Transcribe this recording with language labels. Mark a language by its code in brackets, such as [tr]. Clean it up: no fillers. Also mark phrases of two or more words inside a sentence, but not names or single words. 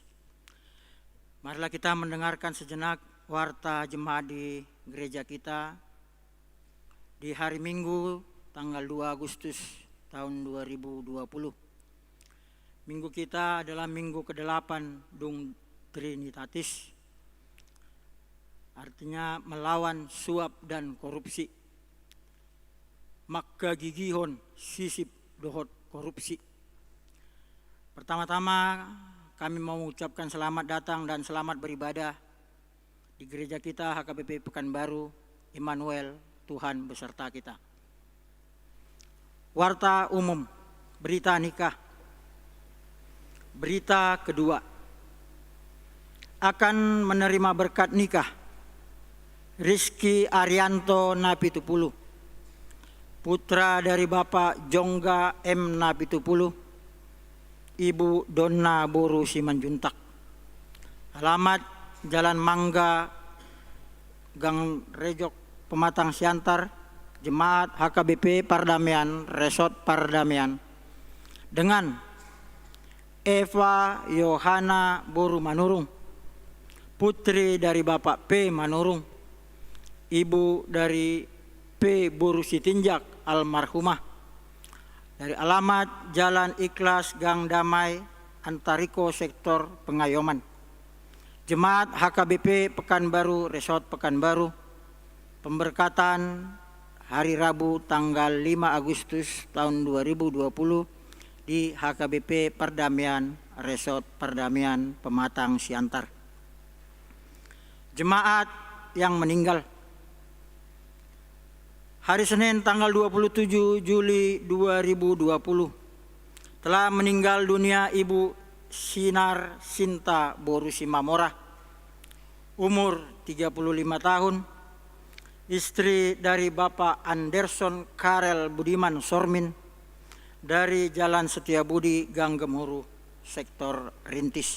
[id] Marilah kita mendengarkan sejenak warta jemaat di gereja kita di hari Minggu tanggal 2 Agustus tahun 2020. Minggu kita adalah minggu ke-8 Dung Trinitatis. Artinya melawan suap dan korupsi. [bbc] Maka gigihon sisip dohot korupsi. [id] Pertama-tama kami mau mengucapkan selamat datang dan selamat beribadah di gereja kita HKBP Pekanbaru, Immanuel, Tuhan beserta kita. Warta umum, berita nikah. Berita kedua, akan menerima berkat nikah Rizky Arianto Napitupulu, putra dari Bapak Jongga M. Napitupulu, Ibu Donna Boru Simanjuntak. Alamat Jalan Mangga, Gang Rejok, Pematang Siantar, Jemaat HKBP Pardamaian, Resort Pardamaian. Dengan Eva Yohana Boru Manurung, putri dari Bapak P. Manurung, ibu dari P. Boru Sitinjak almarhumah, dari alamat Jalan Ikhlas Gang Damai, Antariko Sektor Pengayoman. Jemaat HKBP Pekanbaru, Resort Pekanbaru. Pemberkatan hari Rabu tanggal 5 Agustus tahun 2020 di HKBP Pardamaian, Resort Pardamaian, Pematang Siantar. Jemaat yang meninggal. Hari Senin tanggal 27 Juli 2020 telah meninggal dunia Ibu Sinar Sinta Boru Simamora, umur 35 tahun, istri dari Bapak Anderson Karel Budiman Sormin dari Jalan Setiabudi, Gang Gemuruh, Sektor Rintis.